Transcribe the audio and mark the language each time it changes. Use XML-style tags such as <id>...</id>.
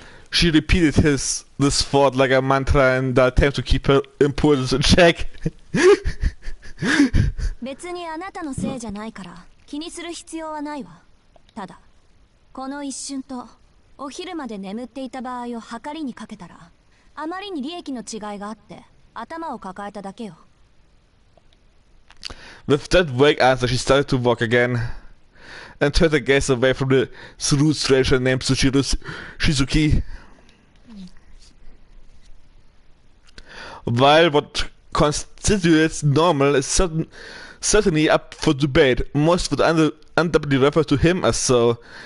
<en>She repeated this thought like a mantra in the attempt to keep her impulses in check.</en> <ja>別にあなたのせいじゃないから気にする必要はないわ。ただこの一瞬とお昼まで眠っていた場合を計りにかけたらあまりに利益の違いがあって頭を抱えただけよ。</ja> <en>With that vague answer, she started to walk again, and turned her gaze away from the rude stranger named Tsuchiro Shizuki. While what constitutes normal is certainly up for debate, most would undoubtedly refer to him as so.</en>